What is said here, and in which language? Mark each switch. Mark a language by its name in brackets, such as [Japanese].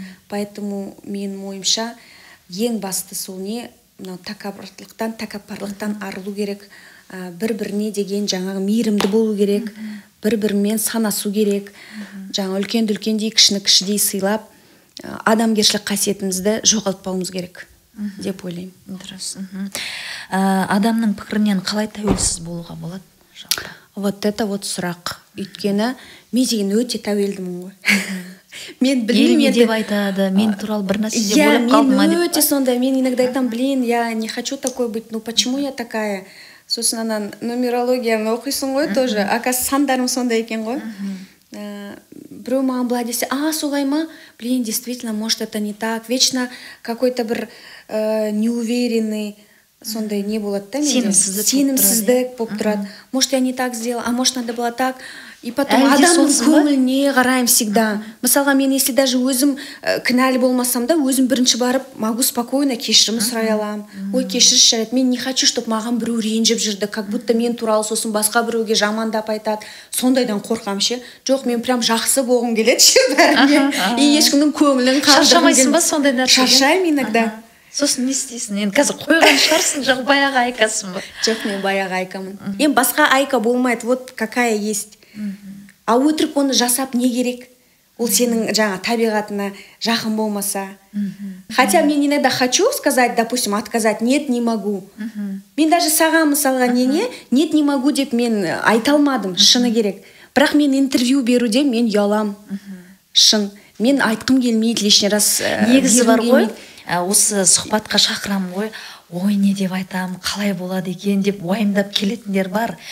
[Kazakh] Поэтому менің ойымша ең басты сол не, тәкаппарлықтан арылу керек, бір-біріне деген жаңағы мейірімді болу керек, бір-бірімен санасу керек, жаңа үлкенді үлкендей, кішіні кішідей сыйлап, адамгершілік қасиетімізді жоғалтпауымыз керек. деп ойлаймын. Дұрыс. Адамның пікірінен қалай тәуелсіз болуға болады? Вот это вот сұрақ. Өйткені мен деген өте тәуелдімін ғой. Мен білмеймін деп айтады, мен туралы бір нәрсе деп ойлап қалдым ма деп. Мен өте сондай, [Russian] мен иногда айтам, я не хочу такой быть, ну почему я такая? [Kazakh] Сосын анан нумерологияны оқисың ғой тоже, оказывается сандарым сондай екен ғой. Біреу маған былай десе, солай ма? [Russian] Действительно, может это не так. Вечно какой-то бір неуверенный, [Kazakh] сондай не болады да менде. Сенімсіздік болып тұрады. [Russian] Может я не так сделала, а может надо было так. [Kazakh] И потом адамның көңіліне қараймын всегда. Мысалға мен если даже өзім кінәлі болмасам да, өзім бірінші барып, [Russian] могу спокойно [Kazakh] кешірім сұрай аламын. Ой, кешірші жарайды, мен [Russian] не хочу, чтобы [Kazakh] маған біреу ренжіп жүрді, [Russian] как будто [Kazakh] мен туралы сосын басқа біреуге жамандап айтады. Сондайдан қорқам ше. Жоқ, мен прям жақсы болғым келеді ше бәріне. И ешкімнің көңілін қандырғым келмейді. Шаршамайсың ба сондай нәрсеге? Шаршаймын иногда. Сосын не істейсің? Енді қазір қойған шығарсың, жоқ баяғы айкасың ба? Жоқ, мен баяғы айкамын. Енді басқа айка болмайды, [Russian] вот какая есть. [Kazakh] А өтірік оны жасап не керек? Ол сенің жаңа табиғатына жақын болмаса. [Russian] Хотя мен иногда хочу сказать, допустим, отказать, нет, не могу. [Kazakh] Мен даже саған мысалға [Russian] нет, не могу [Kazakh] деп мен айта алмадым, шыны керек. Бірақ мен интервью беруде мен ұялам. Шын. Мен айтқым келмейді лишний раз. Негізі бар ғой, осы сұхбатқа шақырамын ғой. Ой, не деп айтам, қалай болады екен деп уайымдап келетіндер бар.